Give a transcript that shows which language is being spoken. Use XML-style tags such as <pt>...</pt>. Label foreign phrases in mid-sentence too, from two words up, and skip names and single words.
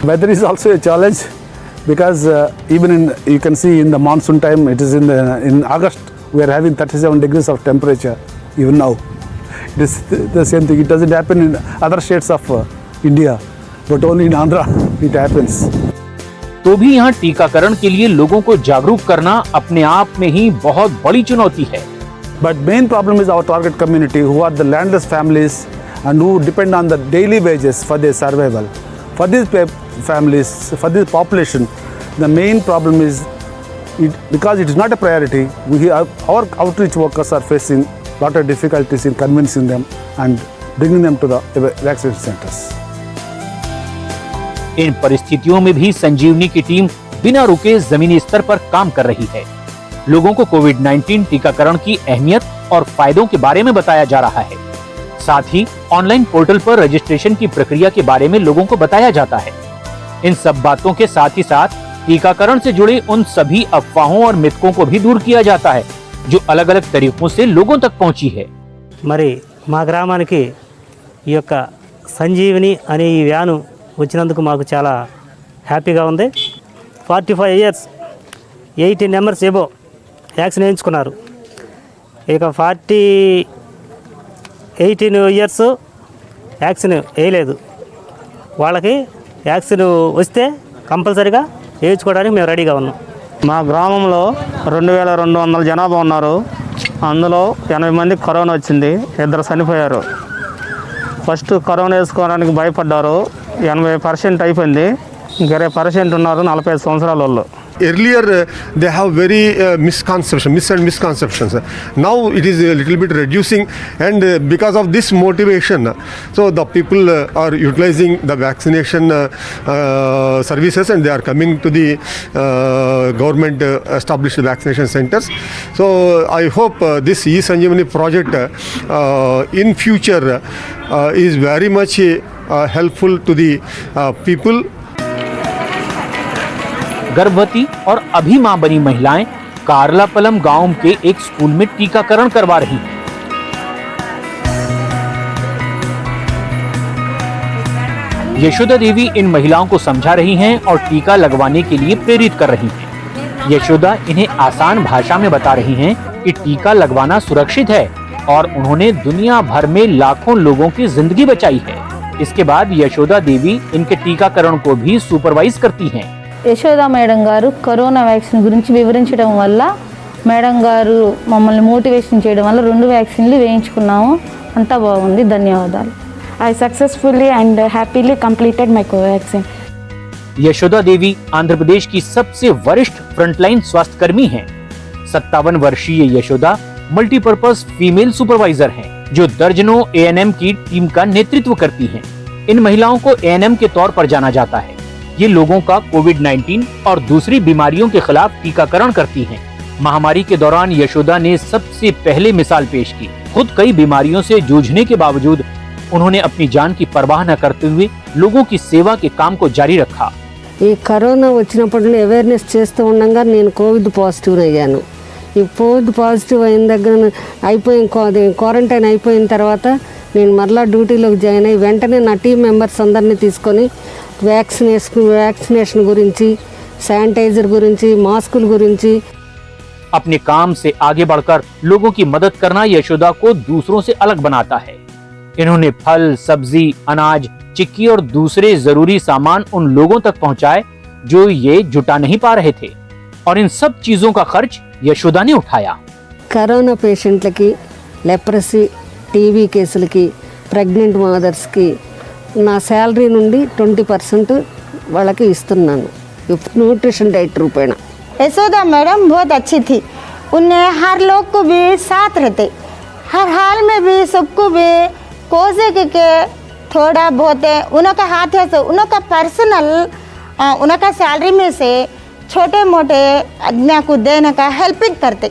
<en>Weather is also a challenge because even you can see in the monsoon time, it is in August, we are having 37 degrees of temperature even now. It is the same thing. It doesn't happen in other states of India, but only in Andhra it happens.</en> <hi>तो भी यहाँ टीकाकरण के लिए लोगों को जागरूक करना अपने आप में ही बहुत बड़ी चुनौती है।</hi> <en>But main problem is our target community, who are the landless families and who depend on the daily wages for their survival. For these families, for this population, the main problem is because it is not a priority. Our outreach workers are facing a lot of difficulties in convincing them and bringing them to the vaccination centers.</en> <hi>इन परिस्थितियों में भी संजीवनी की टीम बिना रुके जमीनी स्तर पर काम कर रही है। लोगों को कोविड-19 टीकाकरण की अहमियत और फायदों के बारे में बताया जा रहा है। साथ ही ऑनलाइन पोर्टल पर रजिस्ट्रेशन की प्रक्रिया के बारे में लोगों को बताया जाता है। इन सब बातों के साथ ही साथ टीकाकरण से जुड़े उन सभी अफवाहों और मिथकों को भी दूर किया जाता है जो अलग अलग तरीकों से लोगों तक पहुंची है।</hi> <te>మరి మా గ్రామానికి ఈ యొక్క సంజీవిని అనే ఈ వ్యాను వచ్చినందుకు మాకు చాలా హ్యాపీగా ఉంది. 45 ఇయర్స్ 18</te> <en>members above</en> <te>వ్యాక్సిన్ వేయించుకున్నారు. ఇక 18 ఇయర్స్ వ్యాక్సిన్ వేయలేదు. వాళ్ళకి వ్యాక్సిన్ వస్తే కంపల్సరీగా వేయించుకోవడానికి మేము రెడీగా ఉన్నాం. మా గ్రామంలో 2200 జనాభా ఉన్నారు. అందులో 80 మందికి కరోనా వచ్చింది, 2 చనిపోయారు. ఫస్ట్ కరోనా వేసుకోవడానికి భయపడ్డారు, 80% అయిపోయింది. ఇంకా 20% ఉన్నారు 45 సంవత్సరాల వాళ్ళు.</te> <en>Earlier, they have very misconceptions. Now it is a little bit reducing, and because of this motivation, so the people are utilizing the vaccination services, and they are coming to the government established vaccination centers. So I hope this e-Sanjeevani project in future is very much helpful to the people.</en> <hi>गर्भवती और अभी मां बनी महिलाएं कारलापलम गांव के एक स्कूल में टीकाकरण करवा रही हैं। यशोदा देवी इन महिलाओं को समझा रही हैं और टीका लगवाने के लिए प्रेरित कर रही हैं। यशोदा इन्हें आसान भाषा में बता रही हैं कि टीका लगवाना सुरक्षित है और उन्होंने दुनिया भर में लाखों लोगों की जिंदगी बचाई है। इसके बाद यशोदा देवी इनके टीकाकरण को भी सुपरवाइज करती हैं।</hi> <te>యశోద మేడం గారు కరోనా వ్యాక్సిన్ గురించి వివరించడం వల్ల మేడం గారు మమ్మల్ని మోటివేషన్ చేయడం వల్ల 2 వ్యాక్సిన్లు వేయించుకున్నాము. అంతా బాగుంది. ధన్యవాదాలు.</te> <en>I successfully and happily completed my Covaxin.</en> <hi>यशोदा देवी आंध्र प्रदेश की सबसे वरिष्ठ फ्रंटलाइन स्वास्थ्य कर्मी हैं। 57 वर्षीय यशोदा मल्टीपर्पज फीमेल सुपरवाइजर हैं, जो दर्जनों ANM की टीम का नेतृत्व करती हैं। इन महिलाओं को ANM के तौर पर जाना जाता है। ये लोगों का कोविड-19 और दूसरी बीमारियों के खिलाफ टीकाकरण करती हैं। महामारी के दौरान यशोदा ने सबसे पहले मिसाल पेश की। खुद कई बीमारियों से जूझने के बावजूद उन्होंने अपनी जान की परवाह न करते हुए लोगों की सेवा के काम को जारी रखा।</hi> <te>ఈ కరోనా వచ్చినప్పుడు అవేర్నెస్ చేస్తూ ఉండగా నేను కోవిడ్ పాజిటివ్ అయ్యాను. ఈ కోవిడ్ పాజిటివ్ అయిన దగ్గర అయిపోయిన క్వారంటైన్ అయిపోయిన తర్వాత నేను మరలా డ్యూటీలోకి జాయిన్ అయ్యి వెంటనే నా</te> <en>team members</en> <te>అందరినీ తీసుకొని వ్యాక్సినేషన్ గురించి శానిటైజర్ గురించి మాస్కుల గురించి</te> <hi>अपने काम से आगे बढ़कर लोगों की मदद करना यशोदा को दूसरों से अलग बनाता है। इन्होंने फल, सब्जी, अनाज, चिक्की और दूसरे जरूरी सामान उन लोगों तक पहुंचाए जो ये जुटा नहीं पा रहे थे, और इन सब चीजों का खर्च यशोदा ने उठाया।</hi> <te>కరోనా పేషెంట్లకి, లెప్రసీ, టీబీ కేసులకి,</te> <en>pregnant mothersకి</en> <te>నా శాలరీ నుండి 20% వాళ్ళకి ఇస్తున్నాను న్యూట్రిషన్ డైట్ రూపేణ।</te> <hi>यशोदा मैडम बहुत अच्छी थी। उन्हें हर लोग को भी साथ रहते, हर हाल में भी सबको भी कोसे के थोड़ा बहुत उनका हाथ है तो उनका पर्सनल उनका सैलरी में से छोटे मोटे आदमी को देने का हेल्पिंग करते।</hi>